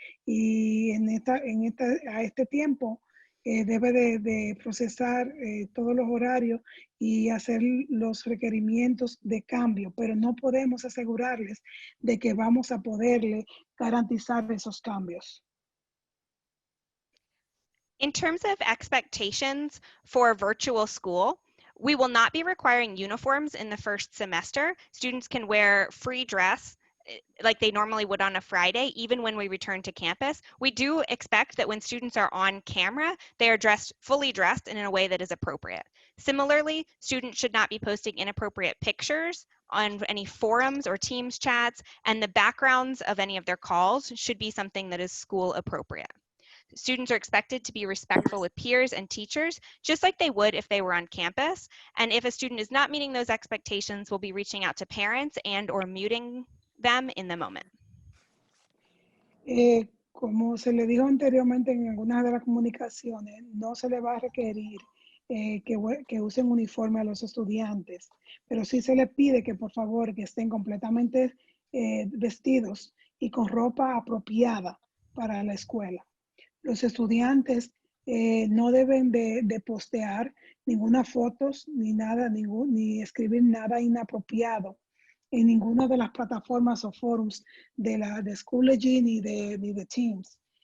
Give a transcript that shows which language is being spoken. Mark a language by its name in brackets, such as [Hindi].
[Spanish] Y a este tiempo debe de procesar todos los horarios y hacer los requerimientos de cambio, pero no podemos asegurarles de que vamos a poderle garantizar esos cambios. [English] In terms of expectations for virtual school, we will not be requiring uniforms in the first semester. Students can wear free dress like they normally would on a Friday, even when we return to campus. We do expect that when students are on camera, they are fully dressed and in a way that is appropriate. Similarly, students should not be posting inappropriate pictures on any forums or Teams chats, and the backgrounds of any of their calls should be something that is school appropriate. Students are expected to be respectful with peers and teachers, just like they would if they were on campus. And if a student is not meeting those expectations, we'll be reaching out to parents and or muting them in the moment. [Spanish] Como se le dijo anteriormente en algunas de las comunicaciones, no se le va a requerir que usen uniforme a los estudiantes, pero sí se les pide que por favor que estén completamente vestidos y con ropa apropiada para la escuela. Los estudiantes no deben de postear ninguna fotos ni nada, ni escribir nada inapropiado en ninguna de las plataformas o forums de Schoology ni de Teams.